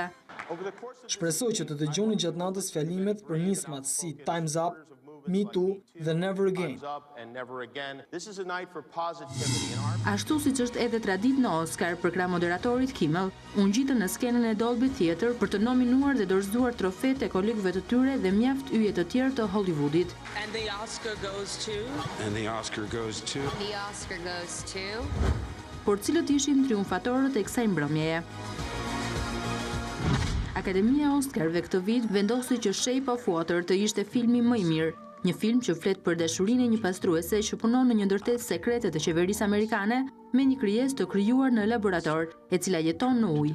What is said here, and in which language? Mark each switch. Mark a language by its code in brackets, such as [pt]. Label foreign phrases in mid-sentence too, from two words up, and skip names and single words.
[sq] Shpresoj që të dëgjoni gjatë natës fjalimet për nismat si Time's Up, Me Too dhe Never Again. Ashtu siç është edhe traditë në Oscar për krah moderatorit Kimmel, u ngjitën në skenën e Dolby Theatre për të nominuar dhe dorëzuar trofet e kolegëve të tyre dhe mjaft yje të tjerë të Hollywoodit. [en] And the Oscar goes to... And the Oscar goes to... The Oscar goes to... [sq] Por cilët ishin triumfatorët e kësaj mbrëmjeje? Akademia e Oscarëve këtë vit vendosi që Shape of Water të ishte filmi më i mirë, një film që flet për dashurinë e një pastruese që punon në një ndërtesë sekrete të qeverisë amerikane me një krijesë të krijuar në laborator, e cila jeton në ujë.